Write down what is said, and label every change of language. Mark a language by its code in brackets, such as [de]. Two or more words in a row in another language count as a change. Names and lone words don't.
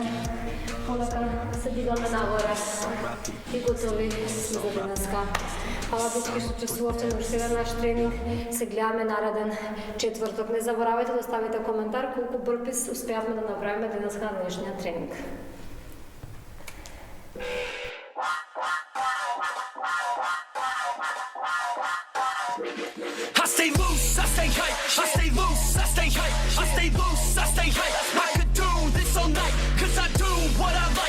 [mk] Полека се дигаме нагоре. И готови сме за денеска. Фала всички што учествувавте на уште наш тренинг. Се гледаме нареден четврток. Не заборавајте да оставите коментар колку бърпис успеавме да направиме денеска на денешниот тренинг. [en] I stay loose, I stay hype, I stay loose, I stay hype, I stay loose, I stay hype. I could do this all night, cause I do what I like.